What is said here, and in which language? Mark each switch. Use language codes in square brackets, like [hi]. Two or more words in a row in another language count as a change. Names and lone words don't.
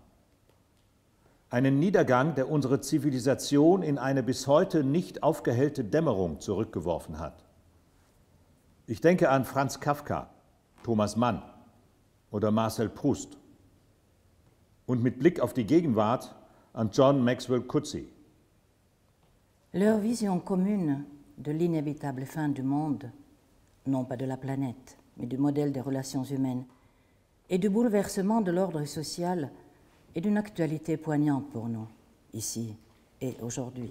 [de] Einen Niedergang, der unsere Zivilisation in eine bis heute nicht aufgehellte Dämmerung zurückgeworfen hat. Ich denke an Franz Kafka, Thomas Mann oder Marcel Proust. Und mit Blick auf die Gegenwart an John Maxwell Coetzee. [fr] Leur vision commune de l'inévitable fin du monde, non pas de la planète, mais du modèle des relations humaines, et du bouleversement de l'ordre social est d'une actualité poignante pour nous, ici et aujourd'hui.